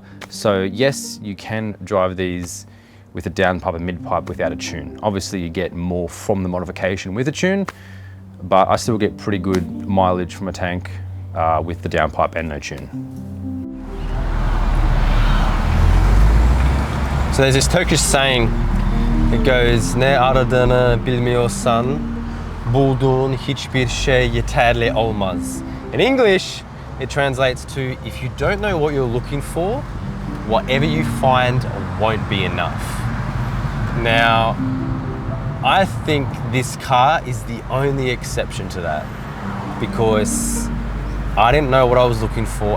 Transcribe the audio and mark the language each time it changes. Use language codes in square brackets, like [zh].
[en] So yes, you can drive these with a downpipe and mid-pipe without a tune. Obviously you get more from the modification with a tune, but I still get pretty good mileage from a tank with the downpipe and no tune. So there's this Turkish saying, it goes, [tr] ne aradığını bilmiyorsan, bulduğun hiçbir şey yeterli olmaz. [en] In English, it translates to, if you don't know what you're looking for, whatever you find won't be enough. Now, I think this car is the only exception to that because I didn't know what I was looking for.